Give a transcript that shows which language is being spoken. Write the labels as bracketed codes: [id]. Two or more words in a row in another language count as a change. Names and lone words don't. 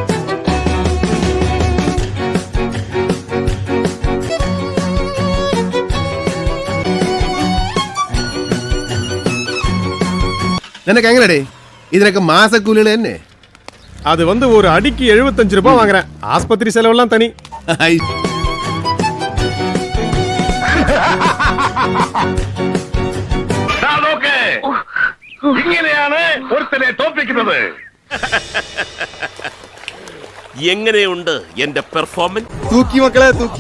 [ta] எனக்கு எங்கடே இதற்கு மாசக்கூலில என்ன? அது ஒரு அடிக்கு 75 ரூபாய் வாங்குறேன். ஆஸ்பத்திரி செலவெல்லாம் தனி. [ml] ഇങ്ങനെയാണ് ഒരുത്തനെ തോൽപ്പിക്കുന്നത്. എങ്ങനെയുണ്ട് എന്റെ പെർഫോമൻസ്? തൂക്കി മക്കളെ തൂക്കി.